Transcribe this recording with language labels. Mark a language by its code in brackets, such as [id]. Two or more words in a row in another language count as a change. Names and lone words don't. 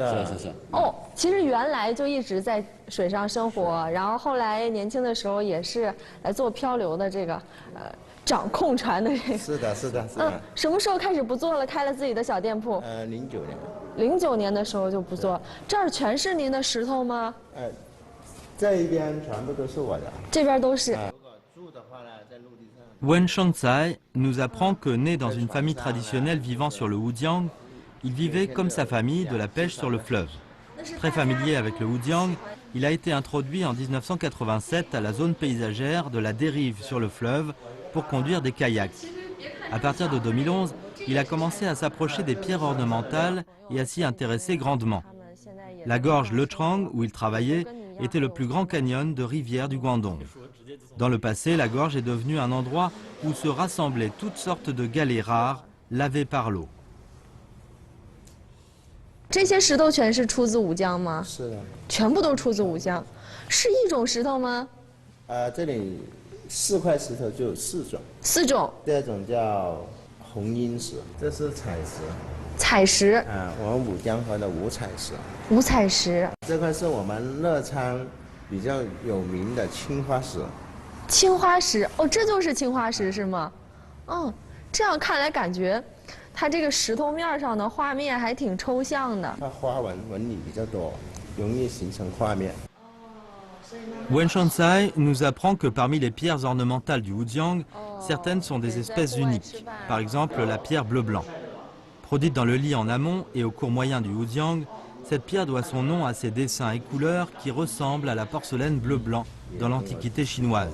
[zh] 哦，其实原来就一直在水上生活，然后后来年轻的时候也是来做漂流的这个掌控船的这个。是的。什么时候开始不做了？开了自己的小店铺？09年。 09年的时候就不做，这儿全是您的石头吗？这一边全部都是我的。这边都是。 [fr] Wen Shangzai nous apprend que né dans une famille traditionnelle vivant sur le Wujiang, il vivait comme sa famille de la pêche sur le fleuve. Très familier avec le Wujiang, il a été introduit en 1987 à la zone paysagère de la dérive sur le fleuve pour conduire des kayaks. À partir de 2011, il a commencé à s'approcher des pierres ornementales et à s'y intéresser grandement. La gorge Lechang, où il travaillait, était le plus grand canyon de rivière du Guangdong. Dans le passé, la gorge est devenue un endroit où se rassemblaient toutes sortes de galets rares lavés par l'eau. [zh] 这些石头全是出自武江吗？是的。全部都出自武江，是一种石头吗？这里4块石头就有4种。 4种。第二种叫红鹰石，这是彩石。彩石。我们武江河的五彩石。五彩石。这块是我们乐昌比较有名的青花石。青花石，哦，这就是青花石是吗？哦，这样看来感觉，它这个石头面上的画面还挺抽象的。它花纹理比较多，容易形成画面。 [fr] Wen Shangzai nous apprend que parmi les pierres ornementales du Wujiang, certaines sont des espèces uniques. Par exemple, la pierre bleu-blanc. Produite dans le lit en amont et au cours moyen du Wujiang, cette pierre doit son nom à ses dessins et couleurs qui ressemblent à la porcelaine bleu-blanc dans l'Antiquité chinoise.